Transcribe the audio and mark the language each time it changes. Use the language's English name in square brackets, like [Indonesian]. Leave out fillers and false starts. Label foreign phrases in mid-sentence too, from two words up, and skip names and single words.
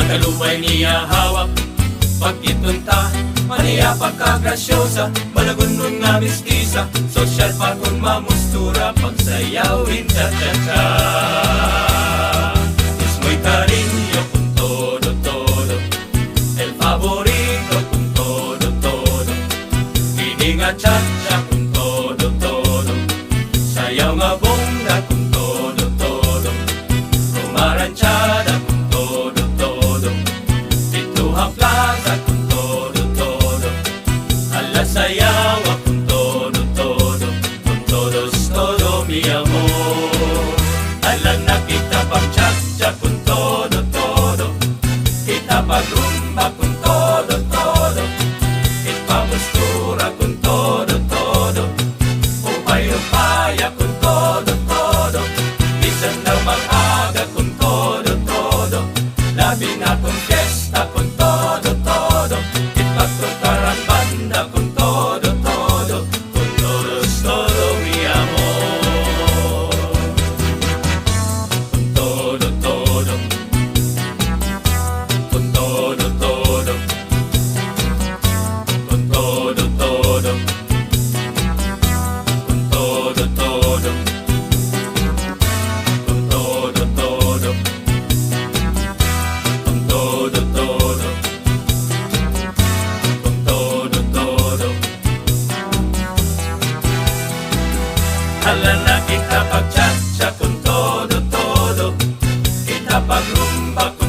[Aklanon] talubay niya hawak, pagkitunta, maniya pagkagrasyosa, malagunon nga mestiza, sosyal pa kung mamustura, pagsayawin cha-cha-cha. [Spanish] Es muy cariño con todo, el favorito con todo, [Aklanon] ini nga cha-cha [Spanish] con todo, [Aklanon] sayaw nga bongga [Spanish] con todo, [Aklanon] rumaranchada [Spanish] con todo, [Aklanon] Pituha Plaza [Spanish] con todo, [Aklanon] ala sayawa [Spanish] con todo, con todos todo mi amor. [Aklanon] Ala na kita pag-cha-cha [Spanish] con todo, [Aklanon] kita pag-rumba [Spanish] con todo, [Aklanon] ipamustura [Spanish] con todo, [Aklanon] upay-upaya [Spanish] con todo, [Aklanon] bisan na mag-aga [Spanish] con todo, [Aklanon] labi na [Spanish] con fiesta con todo, [Aklanon] ipagtukarang banda [Spanish] con todo, con todos todo mi amor. Con todo, con todo, con todo, con todo, con todo, con todo, con todo. [Aklanon] Hala na kita pag-cha-cha [Spanish] con todo, [Aklanon] kita pag-rumba con